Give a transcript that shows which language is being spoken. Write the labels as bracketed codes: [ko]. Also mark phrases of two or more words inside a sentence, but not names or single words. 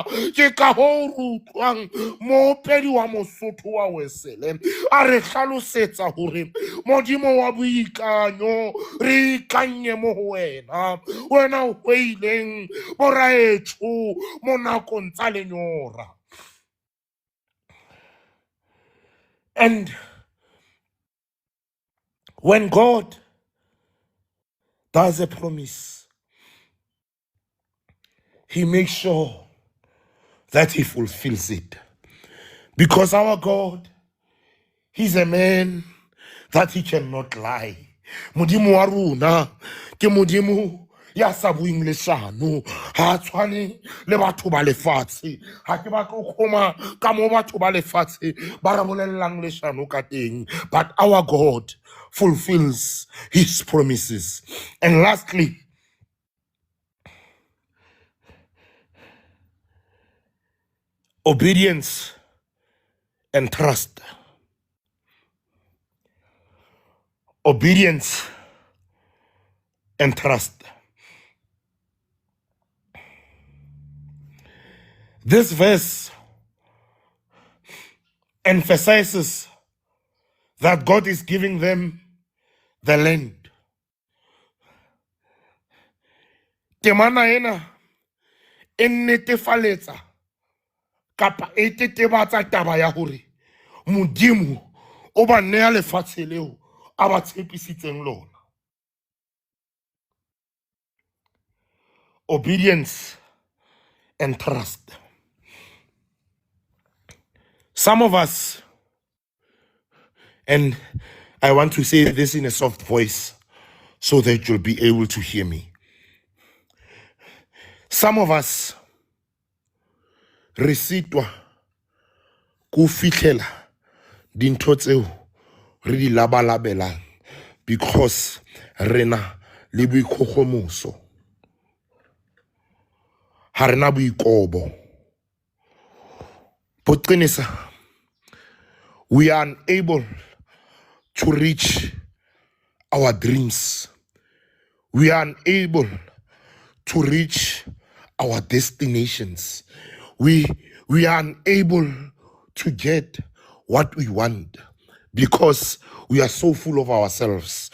[st] Ke ka hoo re utlwang moopedi wa Mosotho wa Wesele a re hlalosetsa hore Modimo wa boikanyo re ikanye mo ho wena, wena o hweileng boraetho mo nakong tsa lenyora. [en] And when God does a promise, he makes sure that he fulfills it. Because our God, he's a man that he cannot lie. [st] Modimo wa rona ke Modimo ya sa buing leshano, ha tshwane le batho ba lefatshe. Ha ke batla go khoma ka mo batho ba lefatshe ba re bolellang leshano ka teng. [en] But our God fulfills his promises. And lastly, obedience and trust. Obedience and trust. This verse emphasizes that God is giving them the land. [st] Temana ena e netefaletsa kapa e tetebatsa taba ya hore Modimo o ba nea lefatshe leo a ba tshepisitseng lona. [en] Obedience and trust. Some of us, and I want to say this in a soft voice so that you'll be able to hear me. Some of us [st] re sitwa ku fihlela dintho tseo re di labalabelang because rena le boikgogomoso, ha rena boikobo. Poqinisa, [en] we are unable to reach our dreams. We are unable to reach our destinations. We are unable to get what we want because we are so full of ourselves.